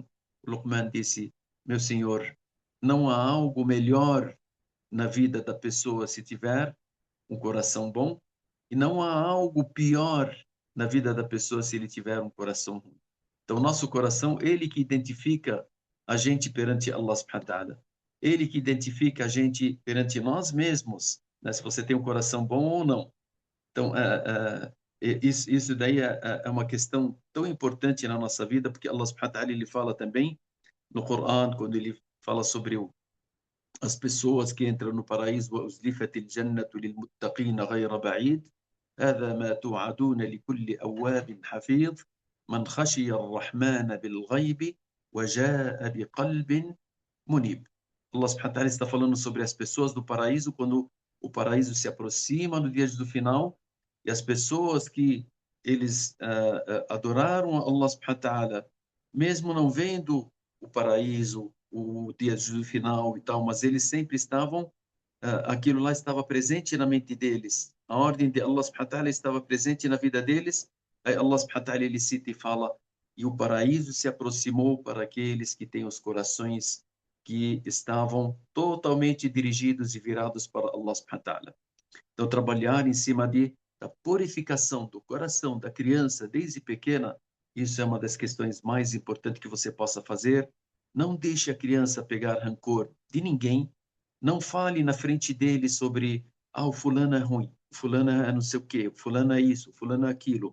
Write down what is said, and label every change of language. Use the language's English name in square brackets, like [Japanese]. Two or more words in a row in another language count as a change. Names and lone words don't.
[Portuguese] O Luqman disse: meu senhor, não há algo melhor na vida da pessoa se tiver um coração bom, e não há algo pior na vida da pessoa se ele tiver um coração ruim. Então, nosso coração, ele que identifica a gente perante Allah [Arabic] سبحانه وتعالى. [Portuguese] Ele que identifica a gente perante nós mesmos, né? Se você tem um coração bom ou não. Então, isso daí é uma questão tão importante na nossa vida, porque Allah [Arabic] سبحانه وتعالى, [Portuguese] ele fala também no Coran, quando ele fala sobre as pessoas que entram no paraíso: [Arabic] وَأُزْلِفَتِ الْجَنَّةُ لِلْمُتَّقِينَ غَيْرَ بَعِيدٍ هذا ما توعدون لكل أواب حفيظ من خشي الرحمن بالغيب وجاء بقلب munib. [Portuguese] Allah [Arabic] سبحانه وتعالى [Portuguese] está falando sobre as pessoas do paraíso quando o paraíso se aproxima no dia do final, e as pessoas que eles adoraram a Allah [Arabic] سبحانه وتعالى, [Portuguese] mesmo não vendo o paraíso, o dia do final e tal, mas eles sempre estavam, aquilo lá estava presente na mente deles. A ordem de Allah [Arabic] سبحانه وتعالى [Portuguese] estava presente na vida deles. Aí Allah [Arabic] سبحانه وتعالى, [Portuguese] ele cita e fala: e o paraíso se aproximou para aqueles que têm os corações que estavam totalmente dirigidos e virados para Allah [Arabic] سبحانه وتعالى. [Portuguese] Então, trabalhar em cima da purificação do coração da criança desde pequena, isso é uma das questões mais importantes que você possa fazer. Não deixe a criança pegar rancor de ninguém. Não fale na frente dele sobre: o fulano é ruim, o fulano é não sei o quê, o fulano é isso, o fulano é aquilo.